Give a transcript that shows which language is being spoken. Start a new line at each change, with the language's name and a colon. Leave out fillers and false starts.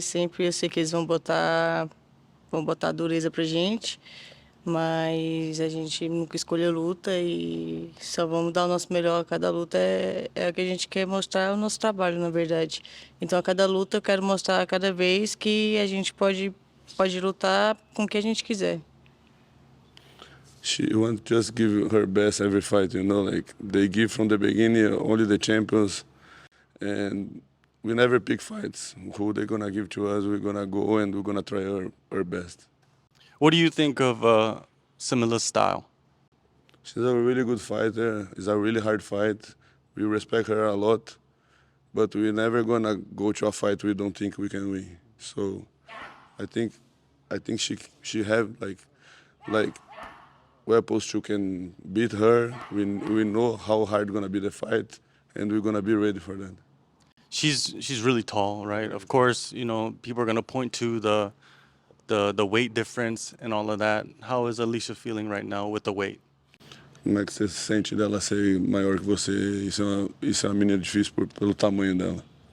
Portuguese: Sempre eu sei que eles vão botar dureza pra gente, mas a gente nunca escolheu luta e só vamos dar o nosso melhor a cada luta. É o que a gente quer mostrar, o nosso trabalho, na verdade. Então, a cada luta eu quero mostrar a cada vez que a gente pode lutar com o que a gente quiser.
English: She wants to just give her best every fight, they give from the beginning only the champions, and we never pick fights. Who they're gonna give to us, we're gonna go and we're gonna try our best. What do you think of Smilla's style? She's a really good fighter. It's a really hard fight. We respect her a lot, but we're never gonna go to a fight we don't think we can win. So I think she have weapons who can beat her. We know how hard gonna be the fight, and we're gonna be ready for that. She's really tall, right? Of course, people are gonna point to the weight difference and all of that. How is Allycia feeling right now with the weight?
Portuguese: Como é que você se sente dela ser maior que você? Isso é uma menina difícil pelo tamanho dela.